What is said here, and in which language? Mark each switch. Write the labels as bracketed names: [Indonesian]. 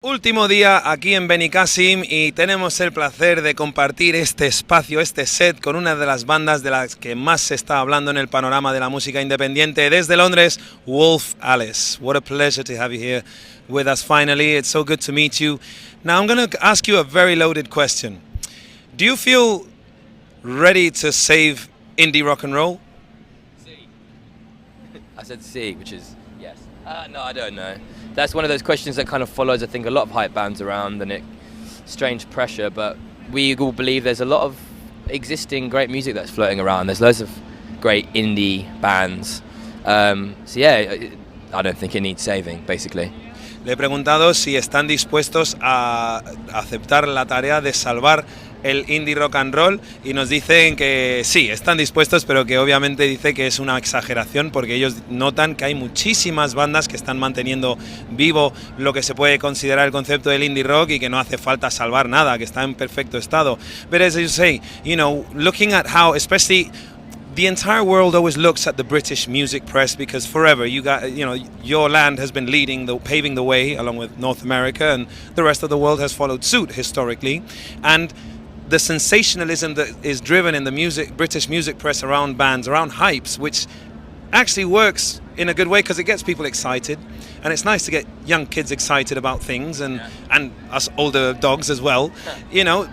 [Spanish] Último día aquí en benicàssim y tenemos el placer de compartir este espacio, este set con una de las bandas de las que más se está hablando en el panorama de la música independiente desde Londres, Wolf Alice. [English] What a pleasure to have you here with us finally. It's so good to meet you. Now I'm going to ask you a very loaded question. Do you feel ready to save indie rock and roll? I said C, which is yes. No, I don't know. That's one of those questions that kind of follows, I think, a lot of hype bands around, and it strange pressure. But we all believe there's a lot of existing great music that's floating around. There's loads of great indie bands. So yeah, I don't think it needs saving, basically. [Spanish] Le he preguntado si están dispuestos a aceptar la tarea de salvar el indie rock and roll y nos dicen que sí, están dispuestos, pero que obviamente dice que es una exageración porque ellos notan que hay muchísimas bandas que están manteniendo vivo lo que se puede considerar el concepto del indie rock y que no hace falta salvar nada, que está en perfecto estado. [English] But as you say, you know, looking at how, especially the entire world always looks at the British music press because forever your land has been paving the way along with North America, and the rest of the world has followed suit historically. And the sensationalism that is driven in the British music press around bands, around hypes, which actually works in a good way because it gets people excited, and it's nice to get young kids excited about things and us older dogs as well, you know.